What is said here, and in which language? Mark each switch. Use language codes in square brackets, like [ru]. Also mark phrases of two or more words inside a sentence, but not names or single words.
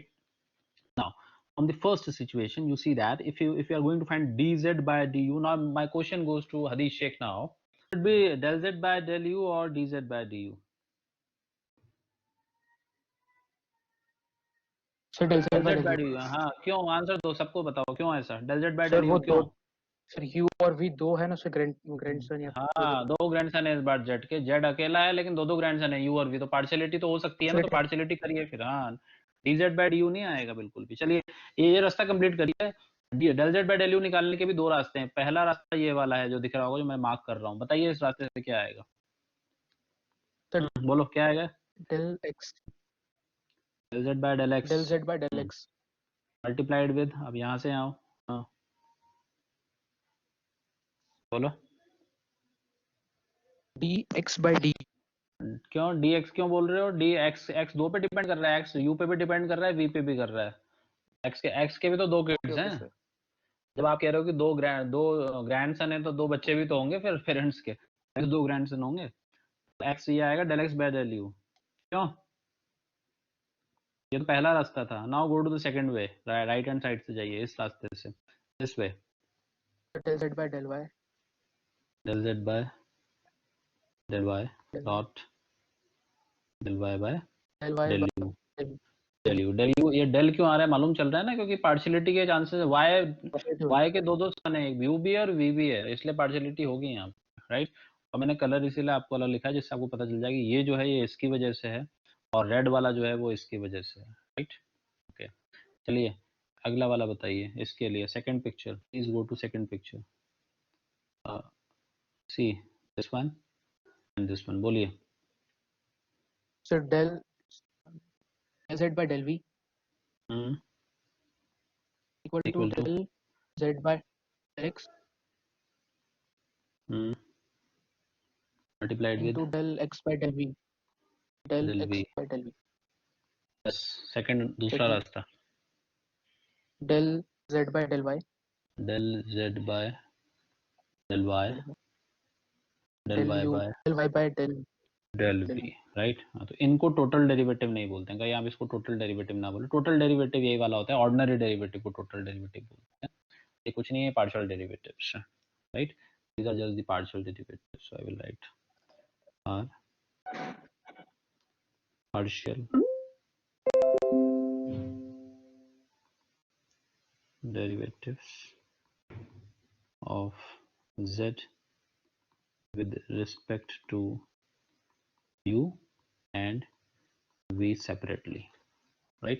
[en] Now, on the first situation, you see that if you are going to find dz by du, now my question goes to Hadish Sheikh now. Should be del z by del u or dz by du? सर del z by del z by del du, u [hi] हाँ क्यों? आंसर दो, सबको बताओ क्यों ऐसा? [en] del z by सर del [hi] वो u दो क्यों? सर u और v दो है ना सर ग्रैंडसन या हाँ, दो ग्रैंडसन है इस बार जेड के। जेड अकेला है लेकिन दो दो ग्रैंडसन है, यू और वी, तो पार्शियलिटी तो हो सकती है ना, तो पार्शियलिटी करिए फिर। हाँ, [en] dz by du [hi] नहीं आएगा बिल्कुल भी। चलिए ये रास्ता कंप्लीट करिए। [en] del z by del u [hi] निकालने के भी दो रास्ते हैं। पहला रास्ता ये वाला है जो दिख रहा होगा, जो मैं मार्क कर रहा हूँ। बताइए इस रास्ते से क्या आएगा? बोलो क्या आएगा? [en] del x del z by del x del z by del x multiplied with, [hi] अब यहाँ से आओ, हाँ बोलो [en] dx by d [hi] क्यों dx क्यों बोल रहे हो? dx x दो पे डिपेंड कर रहा है, x u पे भी डिपेंड कर रहा है, v पे भी कर रहा है। x के भी तो दो किड्स हैं। जब आप कह रहे हो कि दो ग्रैंडसन है तो दो बच्चे भी तो होंगे फिर पेरेंट्स के, तो दो ग्रैंडसन होंगे। x ये आएगा [en] del x by del u। [hi] क्यों? ये तो पहला रास्ता था। [en] now go to the second way, right hand side [hi] से जाइए इस रास्ते से, [en] this way. del z by del y del z by del y डॉट del y by del y del by u। del u [hi] ये del क्यों आ रहा है मालूम चल रहा है ना, क्योंकि पार्शियलिटी के चांसेस y के दो दो सन है, एक u भी है और v भी है, इसलिए पार्शियलिटी होगी यहाँ पे, राइट। और मैंने कलर इसीलिए आपको अलग लिखा है जिससे आपको पता चल जाएगा ये जो है ये इसकी वजह से है और रेड वाला जो है वो इसकी वजह से है, राइट। ओके, चलिए अगला वाला बताइए। इसके लिए [en] second picture, please go to second picture, see this one and this one. [hi] बोलिए [en] सर del z by del v equal to equal to del z by del x multiplied with into del x by del v del del v। x by del v [hi] बस सेकंड दूसरा [en] Second. [hi] रास्ता [en] del z by del y del z by del y del del y u by del y by del del v, राइट। [hi] हाँ, तो इनको [en] total derivative [hi] नहीं बोलते हैं, कहीं आप इसको [en] total derivative [hi] ना बोले। [en] total derivative [hi] यही वाला होता है, [en] ordinary derivative [hi] को [en] total derivative [hi] बोलते हैं। ये कुछ नहीं है, [en] partial derivatives, right. These are just the partial derivatives. so I will write are partial derivatives of z with respect to u and v separately, right?